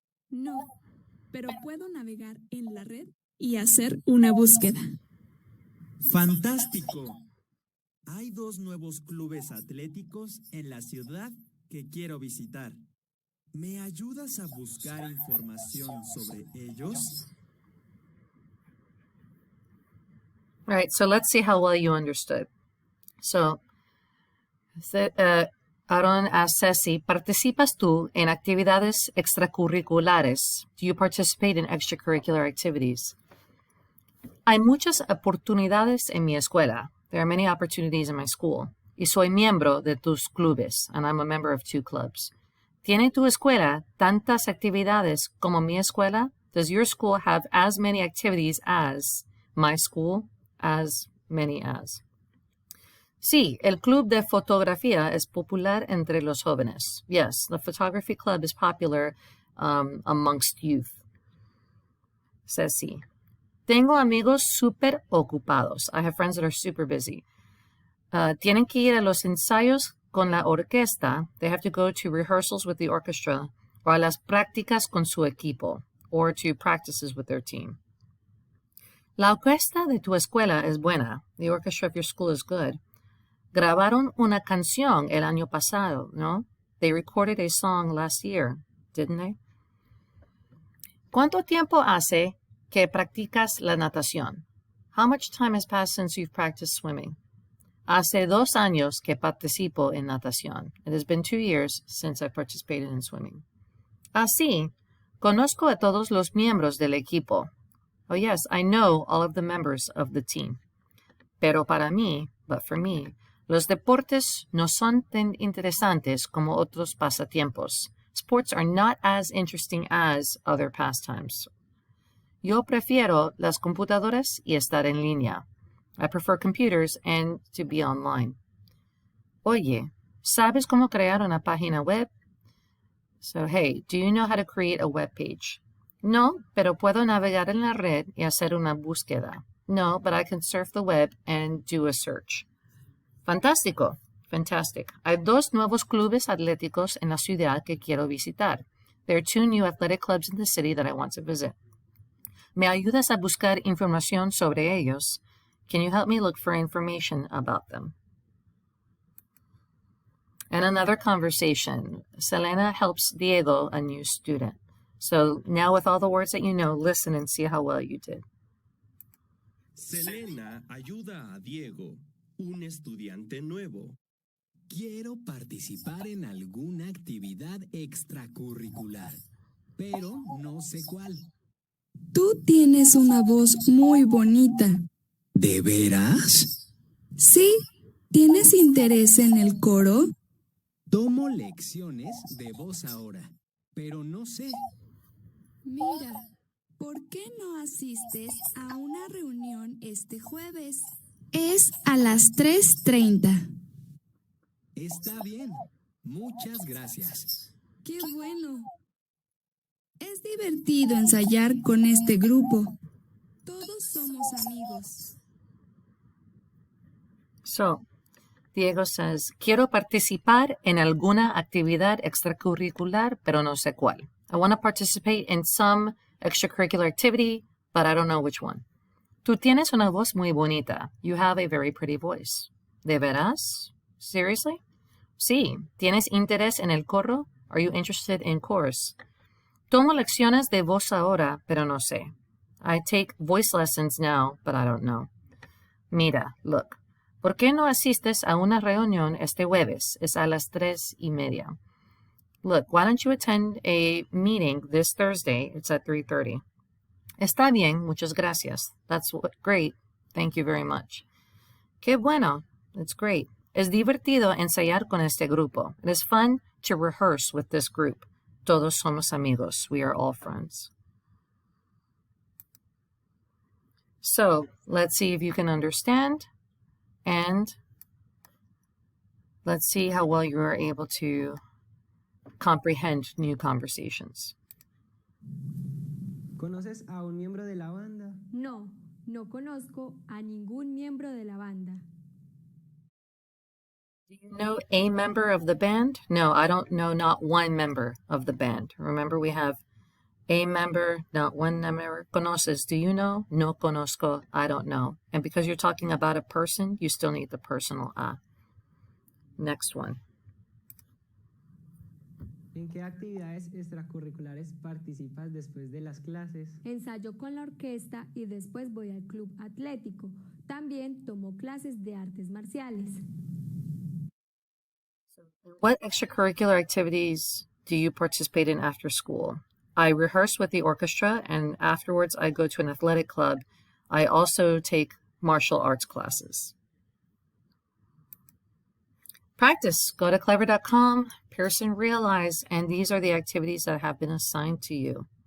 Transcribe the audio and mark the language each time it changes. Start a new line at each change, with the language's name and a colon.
Spanish: No, pero puedo navegar en la red y hacer una búsqueda. ¡Fantástico! Hay 2 nuevos clubes atléticos en la ciudad que quiero visitar. ¿Me ayudas a buscar información sobre ellos?
English: All right, so let's see how well you understood. So, Aaron asked Ceci,
Spanish: ¿participas tú en actividades extracurriculares?
English: Do you participate in extracurricular activities?
Spanish: Hay muchas oportunidades en mi escuela.
English: There are many opportunities in my school.
Spanish: Y soy miembro de tus clubes,
English: and I'm a member of 2 clubs.
Spanish: ¿Tiene tu escuela tantas actividades como mi escuela?
English: Does your school have as many activities as my school? As many as.
Spanish: Sí, el club de fotografía es popular entre los jóvenes.
English: Yes, the photography club is popular amongst youth. Ceci.
Spanish: Tengo amigos súper ocupados.
English: I have friends that are super busy.
Spanish: Tienen que ir a los ensayos con la orquesta.
English: They have to go to rehearsals with the orchestra or
Spanish: a las prácticas con su equipo
English: or to practices with their team.
Spanish: La orquesta de tu escuela es buena.
English: The orchestra of your school is good.
Spanish: Grabaron una canción el año pasado, ¿no?
English: They recorded a song last year, didn't they?
Spanish: ¿Cuánto tiempo hace que practicas la natación?
English: How much time has passed since you've practiced swimming?
Spanish: Hace 2 años que participo en natación.
English: It has been 2 years since I participated in swimming.
Spanish: Así, conozco a todos los miembros del equipo.
English: Oh yes, I know all of the members of the team.
Spanish: Pero para mí,
English: but for me,
Spanish: los deportes no son tan interesantes como otros pasatiempos.
English: Sports are not as interesting as other pastimes.
Spanish: Yo prefiero las computadoras y estar en línea.
English: I prefer computers and to be online.
Spanish: Oye, ¿sabes cómo crear una página web?
English: So, hey, do you know how to create a web page?
Spanish: No, pero puedo navegar en la red y hacer una búsqueda.
English: No, but I can surf the web and do a search.
Spanish: Fantástico.
English: Fantastic.
Spanish: Hay 2 nuevos clubes atléticos en la ciudad que quiero visitar.
English: There are 2 new athletic clubs in the city that I want to visit.
Spanish: ¿Me ayudas a buscar información sobre ellos?
English: Can you help me look for information about them? And another conversation. Selena helps Diego, a new student. So now with all the words that you know, listen and see how well you did.
Spanish: Selena ayuda a Diego, un estudiante nuevo. Quiero participar en alguna actividad extracurricular, pero no sé cuál. Tú tienes una voz muy bonita. ¿De veras? Sí, ¿tienes interés en el coro? Tomo lecciones de voz ahora, pero no sé. Mira, ¿por qué no asistes a una reunión este jueves? Es a las 3:30. Está bien. Muchas gracias. ¡Qué bueno! Es divertido ensayar con este grupo. Todos somos amigos.
English: So, Diego says,
Spanish: quiero participar en alguna actividad extracurricular, pero no sé cuál.
English: I want to participate in some extracurricular activity, but I don't know which one.
Spanish: Tú tienes una voz muy bonita.
English: You have a very pretty voice.
Spanish: ¿De veras?
English: Seriously?
Spanish: Sí. ¿Tienes interés en el coro?
English: Are you interested in chorus?
Spanish: Tomo lecciones de voz ahora, pero no sé.
English: I take voice lessons now, but I don't know.
Spanish: Mira,
English: look.
Spanish: ¿Por qué no asistes a una reunión este jueves? Es a las 3:30.
English: Look, why don't you attend a meeting this Thursday? It's at 3:30.
Spanish: Está bien, muchas gracias.
English: That's great. Thank you very much.
Spanish: Qué bueno.
English: It's great.
Spanish: Es divertido ensayar con este grupo.
English: It is fun to rehearse with this group.
Spanish: Todos somos amigos.
English: We are all friends. So, let's see if you can understand. And let's see how well you are able to comprehend new conversations.
Spanish: ¿Conoces a un miembro de la banda? No, no conozco a ningún miembro de la banda.
English: Do you know a member of the band? No, I don't know not one member of the band. Remember, we have a member, not one member.
Spanish: ¿Conoces?
English: Do you know?
Spanish: No conozco.
English: I don't know. And because you're talking about a person, you still need the personal a. Next one.
Spanish: ¿En qué actividades extracurriculares participas después de las clases? Ensayo con la orquesta y después voy al club atlético. También tomo clases de artes marciales.
English: What extracurricular activities do you participate in after school? I rehearse with the orchestra, and afterwards I go to an athletic club. I also take martial arts classes. Practice. Go to clever.com, Pearson Realize, and these are the activities that have been assigned to you.